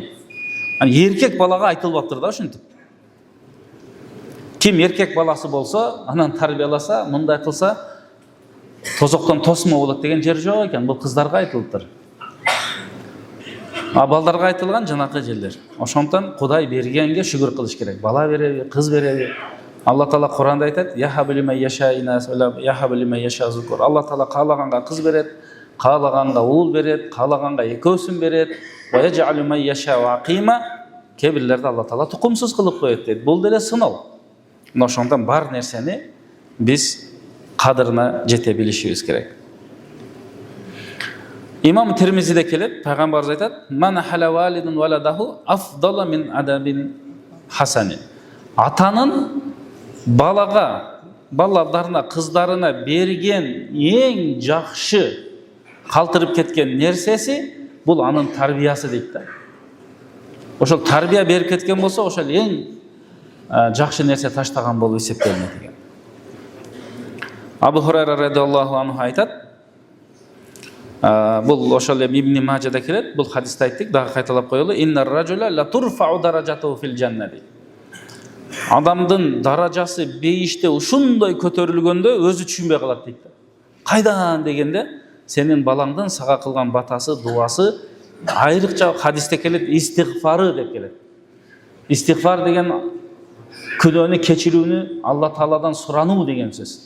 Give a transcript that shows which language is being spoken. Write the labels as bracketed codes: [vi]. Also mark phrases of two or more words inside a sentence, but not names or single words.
[ky] Эркек балага айтылбаптыр да ушинтип. Ким эркек баласы болсо, анан тарбияласа, мындай кылса, тозоктон тосмо болот деген жер жок экен. Бул кыздарга айтылыптыр. Балдарга айтылган жанакы жерлер. Ошондон Кудай бергенге шүгүр кылыш керек. Бала береби, кыз береби. Алла Таала Куранда айтат: [ar] "يهب لمن يشاء إناثا يهب لمن يشاء الذكور." [ky] Алла Таала каалаганга кыз берет, каалаганга уул берет, каалаганга экөөсүн берет. [ar] ويجعل من يشاء عقيما. [ky] Кебирлерди Алла Таала тукумсуз кылып коет дейт. Бул деле сыноо. Ошондон бар нерсени биз кадырына жете билишибиз керек. Имам Тирмизиде келет, пайгамбарыбыз айтат: [ar] "ما نحل والد ولده أفضل من أدب حسن." [ky] Атанын балаларына, кыздарына берген эң жакшы калтырып кеткен нерсеси бул анын тарбиясы дейт да. Ошол тарбия берип кеткен болсо, ошол эң жакшы нерсе таштаган болуп эсептелинет экен. Абу Хурайра [ar] رضي الله عنه [ky] айтат, бул ошол Ибн Мажада келет, бул хадисте айттык, дагы кайталап коелу: [ar] "إن الرجل لترفع درجته في الجنة." [ky] Адамдын даражасы бейиште ушундай көтөрүлгөндө өзү түшүнбөй калат дейт. Кайдан дегенде, сенин балаңдын сага кылган батасы, дуасы, айрыкча хадисте келет, истигфары деп келет. Истигфар деген күнөөнү кечирүүнү Алла Тааладан сурануу деген сөз.